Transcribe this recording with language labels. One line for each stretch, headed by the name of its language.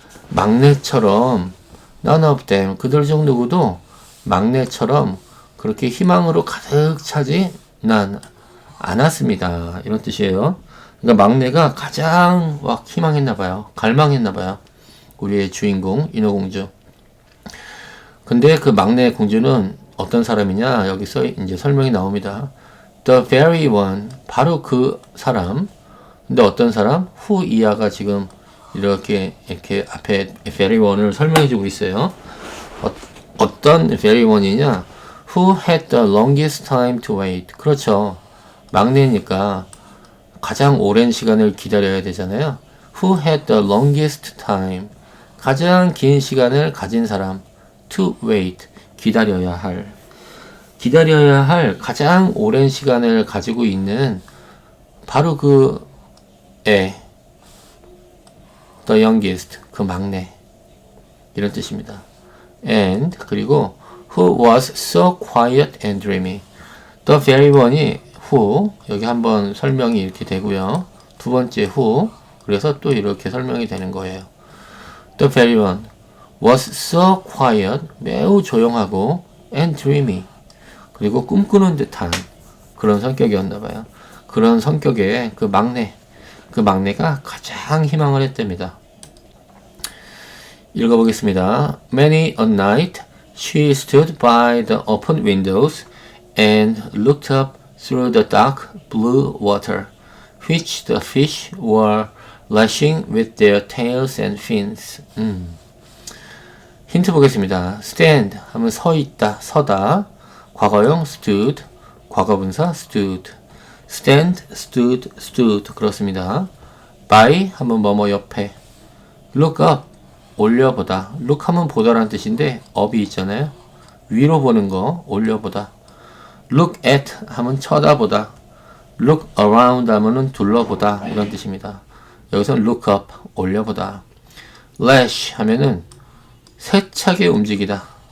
Korean: 막내처럼
English: none of them.
Korean: 그들 중 누구도 막내처럼 그렇게 희망으로 가득 차지 않았습니다. 이런 뜻이에요. 그러니까 막내가 가장 막 희망했나 봐요. 갈망했나 봐요. 우리의 주인공 인어공주. 근데 그 막내 공주는 어떤 사람이냐? 여기서 이제 설명이 나옵니다.
English: The very one,
Korean: 바로 그 사람. 근데 어떤 사람? who 이하가 지금 이렇게 앞에 very one을 설명해주고 있어요. 어떤 very one이냐?
English: Who had the longest time to wait.
Korean: 그렇죠. 막내니까 가장 오랜 시간을 기다려야 되잖아요.
English: Who had the longest time.
Korean: 가장 긴 시간을 가진 사람.
English: To wait.
Korean: 기다려야 할 가장 오랜 시간을 가지고 있는 바로 그 애.
English: The youngest.
Korean: 그 막내. 이런 뜻입니다.
English: And
Korean: 그리고
English: who was so quiet and dreamy.
Korean: The very one이 who, 여기 한번 설명이 이렇게 되고요. 두 번째 who, 그래서 또 이렇게 설명이 되는 거예요.
English: The very one was so quiet,
Korean: 매우 조용하고
English: and dreamy,
Korean: 그리고 꿈꾸는 듯한 그런 성격이었나 봐요. 그런 성격의 그 막내가 가장 희망을 했답니다. 읽어보겠습니다.
English: Many a night she stood by the open windows and looked up through the dark blue water, which the fish were lashing with their tails and fins.
Korean: 힌트 보겠습니다. stand 하면 서 있다, 서다. 과거형 stood, 과거분사 stood. stand, stood 그렇습니다. by 하면 뭐뭐 옆에. look up 올려보다. look 하면 보다라는 뜻인데 up이 있잖아요. 위로 보는 거 올려보다.
English: look at
Korean: 하면 쳐다보다.
English: look around
Korean: 하면은 둘러보다 이런 뜻입니다. 여기서는 look up 올려보다. lash 하면은 세차게 움직이다.